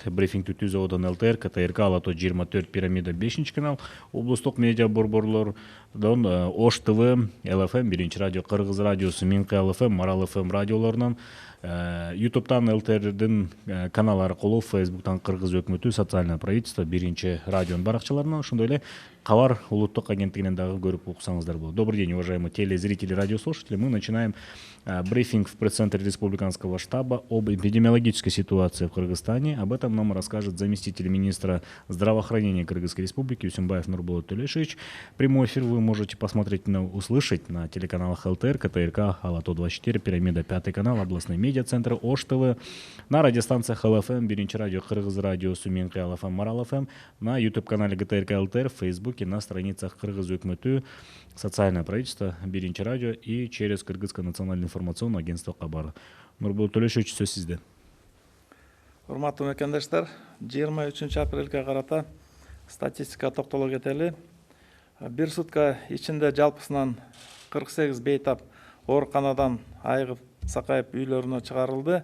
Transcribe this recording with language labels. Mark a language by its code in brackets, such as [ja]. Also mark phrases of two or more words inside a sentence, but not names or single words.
[ky] Брифингди түз абадан ЛТР, КТРК, Алато 24, Пирамида 5 канал, облустук медиа борборлордон Ош ТВ, ЛФМ 1 радио, Кыргыз радиосу, Минкы ЛФМ, Марал ФМ радиолорунан, ютубтан ЛТРдин канал аркылуу, Фейсбуктан Кыргыз өкмөтү, социальное правительство, 1 радионун баракчаларынан, ошондой эле Кабар улуттук агенттигинен дагы көрүп уксаңыздар болот. [ru] Добрый день, уважаемые телезрители, радиослушатели. Мы начинаем брифинг в пресс-центре Республиканского штаба об эпидемиологической ситуации в Кыргызстане. Об этом нам расскажет заместитель министра здравоохранения Кыргызской Республики Үсөнбаев Нурболот Төлөшович. Прямой эфир вы можете посмотреть, услышать на телеканалах ЛТР, КТРК, Алато 24, Пирамида 5 канал, областной медиа-центр, Ош ТВ, на радиостанциях ЛФМ, 1 радио, Кыргыз радиосу, Минкы ЛФМ, Марал ФМ, на YouTube-канале ГТРК ЛТР, в Фейсбуке, на страницах Кыргыз өкмөтү, социальное правительство, 1 радио и через Кыргызское национальное информационное агентство Кабар. [ky] Нурболот Төлөшович, сөз сизде. Урматтуу мекендештер, 23 апрелге карата статистика токтоло кетели. Бир сутка ичинде жалпысынан 48 бейтап ооруканадан айыгып сакайып үйлөрүнө чыгарылды.